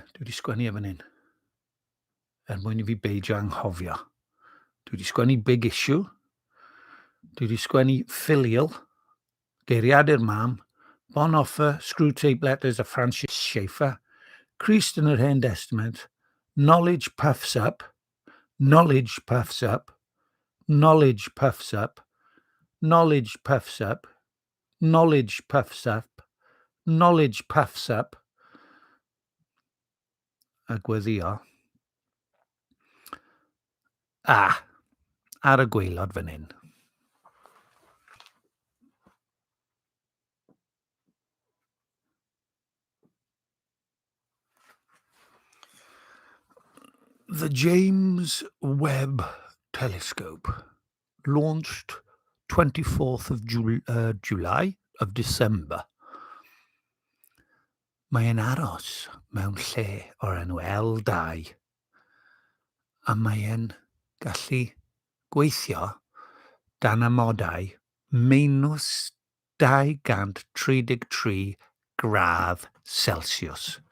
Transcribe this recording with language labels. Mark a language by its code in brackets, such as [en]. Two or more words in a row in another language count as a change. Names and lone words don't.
[cy] Dwi wedi sgwennu e fan hyn. Mwyn i fi beidio anghofio. Dwi wedi sgwennu [en] big issue. [cy] Dwi wedi sgwennu filial. Geiriad i'r mam. Bonhoeffer, Screwtape Letters a Francis Schaeffer. Christ yn yr Hen Testament. [en] Knowledge puffs up. Knowledge puffs up. Knowledge puffs up. Knowledge puffs up. Knowledge puffs up. Knowledge puffs up. [cy] A gweddio. Ar y gwaelod fan hyn. [en] The James Webb Telescope, launched 24th of July of December. [cy] Mae'n aros mewn lle o'r enw L2, a mae'n gallu gweithio dan amodau -233 gradd Celsius.